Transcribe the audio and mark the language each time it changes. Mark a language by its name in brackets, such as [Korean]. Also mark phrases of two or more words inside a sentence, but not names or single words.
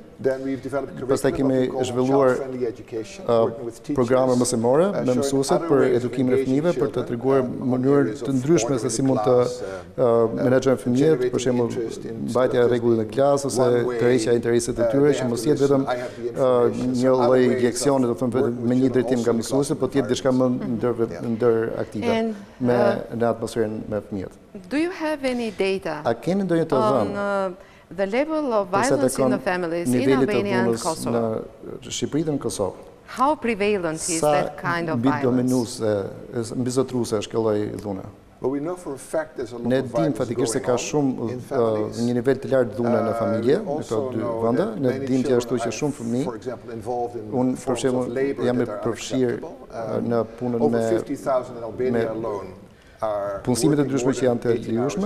[Albanian] Pastaj kemi zhvilluar programe mësimore me mësuesit për edukimin e fëmijëve, për të treguar mënyrë të ndryshme se si mund të menaxhojnë fëmijët, për shembull mbajtja e rregullit në klasë ose tërheqja e interesit të tyre, që mos jetë vetëm një lloj leksioni, do të them me një drejtim nga mësuesi, por të jetë diçka më ndër aktive në atmosferën me fëmijët. [English] Do you have any data [Albanian] A keni ndonjë të dhënë [English] on the level of violence in the families in Albania and Kosovo? [Albanian] Në Shqipëri dhe në Kosovë? [English] How prevalent is that kind of [Albanian] Mbi [English] violence? [Albanian] dominuese, mbi zotruese është kjo lloj dhune. Ne dim fatikisht se ka shumë një nivel të lartë dhune në familje, në këto dy vende. Ne dim gjithashtu që shumë fëmijë, unë për shembull jam i përfshirë në punën me punësimet e ndryshme që janë të lejueshme.